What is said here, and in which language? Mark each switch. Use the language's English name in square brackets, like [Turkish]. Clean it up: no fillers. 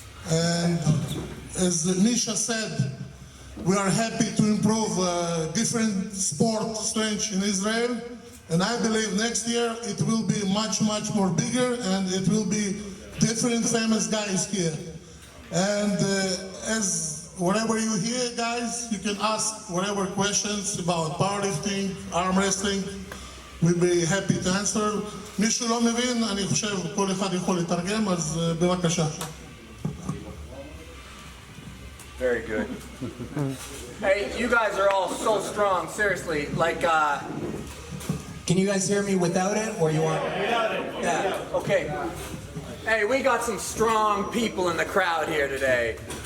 [English] And as Misha said, we are happy to improve different sport strength in Israel, and I believe next year it will be much more bigger, and it will be different famous guys here. And as whenever you hear, guys, you can ask whatever questions about powerlifting, arm wrestling. We'll be happy to answer. [Hebrew] מישהו לא מבין, אני חושב כל אחד יכול לתרגם, אז בבקשה. [English] Very good. Hey, you guys are all so strong, seriously. Like, can you guys hear me without it, or you want? Without it. Yeah, okay. Hey, we got some strong people in the crowd here today.